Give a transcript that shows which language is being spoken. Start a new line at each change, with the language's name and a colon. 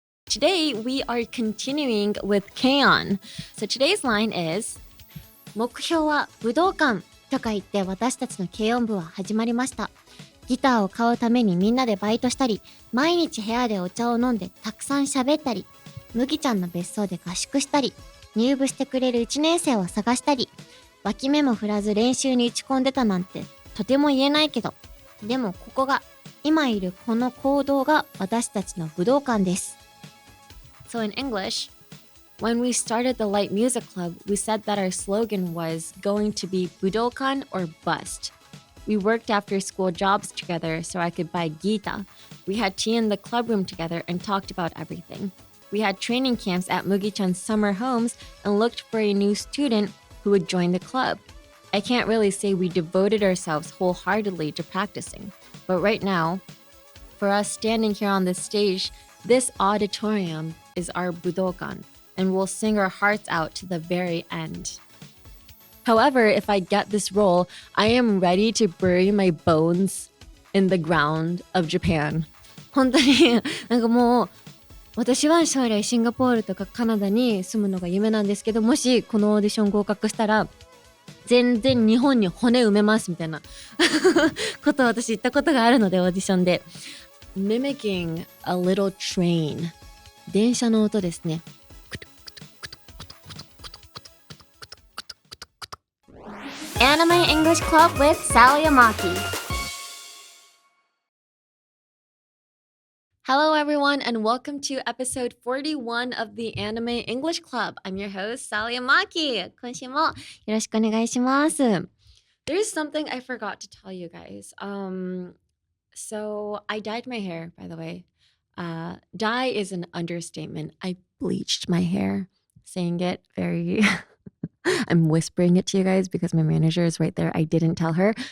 English: Today we are continuing with K-on. So today's line is
Japanese: 目標は武道館とか言って私たちの軽音部は始まりました。ギターを買うためにみんなでバイトしたり、毎日部屋でお茶を飲んでたくさん喋ったり、麦ちゃんの別荘で合宿したり、入部してくれる1年生を探したり、脇目も振らず練習に打ち込んでたなんてとても言えないけど、でもここが、今いるこの講堂が私たちの武道館です。
English: So in English, when we started the Light Music Club, we said that our slogan was going to be Budokan or Bust. We worked after school jobs together so I could buy Geeta. We had tea in the club room together and talked about everything. We had training camps at Mugi-chan's summer homes and looked for a new student who would join the club. I can't really say we devoted ourselves wholeheartedly to practicing, but right now, for us standing here on this stage, this auditorium is our Budokan, and we'll sing our hearts out to the very end. However, if I get this role, I am ready to bury my bones in the ground of Japan.
Japanese: 本当になんかもう私は将来シンガポールとかカナダに住むのが夢なんですけど、もしこのオーディション合格したら全然日本に骨埋めますみたいなことを私言ったことがあるので、オーディションで
English: Mimicking a little train
Japanese: 電車の音ですね。
English: Anime English Club with Sally Amaki. Hello everyone and welcome to episode 41 of the Anime English Club. I'm your host, Sally Amaki.
Japanese: 今週もよろしくお願いします。
English: There's something I forgot to tell you guys. So I dyed my hair, by the way. Dye is an understatement. I bleached my hair. Saying it very... I'm whispering it to you guys because my manager is right there. I didn't tell her.